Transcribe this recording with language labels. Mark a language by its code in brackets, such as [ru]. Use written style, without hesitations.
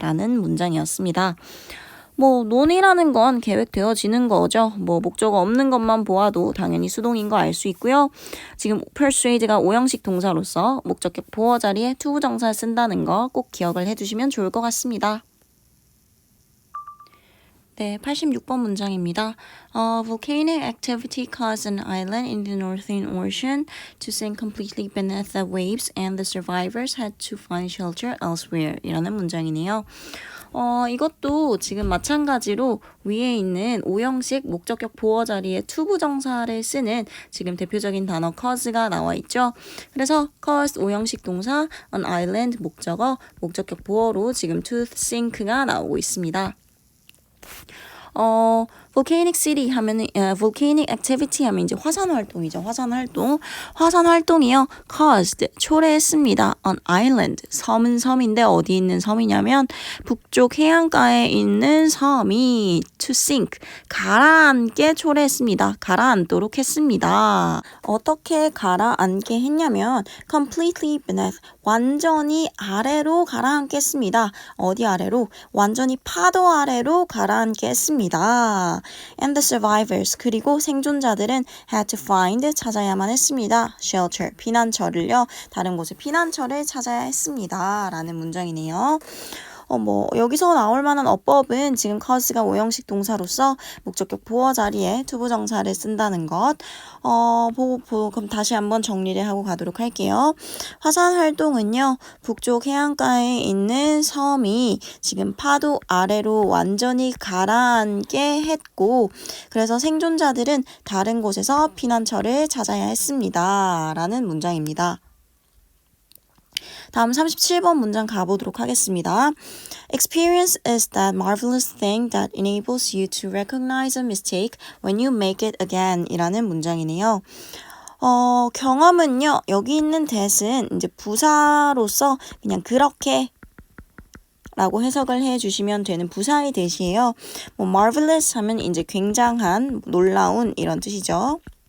[ko] 라는 문장이었습니다. 논의라는 건 계획되어지는 거죠. 목적어 없는 것만 보아도 당연히 수동인 거 알 수 있고요. 지금 persuade가 오형식 동사로서 목적격 보어 자리에 to 부정사 쓴다는 거 꼭 기억을 해주시면 좋을 것 같습니다. 네, 86번 문장입니다. [en] Volcanic activity caused an island in the Northern Ocean to sink completely beneath the waves and the survivors had to find shelter elsewhere [ko] 이라는 문장이네요. 이것도 지금 마찬가지로 위에 있는 오형식 목적격 보어 자리에 to 부정사를 쓰는 지금 대표적인 단어 cause가 나와 있죠. 그래서 cause 오형식 동사, [en] an island [ko] 목적어, 목적격 보어로 지금 [en] to sink [ko] 가 나오고 있습니다. [en] volcanic city [ko] 하면은 [en] volcanic activity [ko] 하면 이제 화산 활동이죠. 화산 활동. 화산 활동이요. caused 초래했습니다. [en] on island [ko] 섬은 섬인데 어디 있는 섬이냐면 북쪽 해안가에 있는 섬이 [en] to sink [ko] 가라앉게 초래했습니다. 가라앉도록 했습니다. 어떻게 가라앉게 했냐면 [en] completely beneath [ko] 완전히 아래로 가라앉겠습니다. 어디 아래로? 완전히 파도 아래로 가라앉게 했습니다. [en] And the survivors [ko] 그리고 생존자들은 [en] had to find [ko] 찾아야만 했습니다. shelter 피난처를요. 다른 곳에 피난처를 찾아야 했습니다. 라는 문장이네요. 여기서 나올 만한 어법은 지금 cause가 오형식 동사로서 목적격 보어 자리에 투부정사를 쓴다는 것. 그럼 다시 한번 정리를 하고 가도록 할게요. 화산 활동은요, 북쪽 해안가에 있는 섬이 지금 파도 아래로 완전히 가라앉게 했고, 그래서 생존자들은 다른 곳에서 피난처를 찾아야 했습니다. 라는 문장입니다. 다음 37번 문장 가보도록 하겠습니다. [en] Experience is that marvelous thing that enables you to recognize a mistake when you make it again [ko] 이라는 문장이네요. 경험은요, 여기 있는 that은 이제 부사로서 그냥 그렇게 라고 해석을 해주시면 되는 부사의 that이에요. marvelous 하면 이제 굉장한, 놀라운 이런 뜻이죠.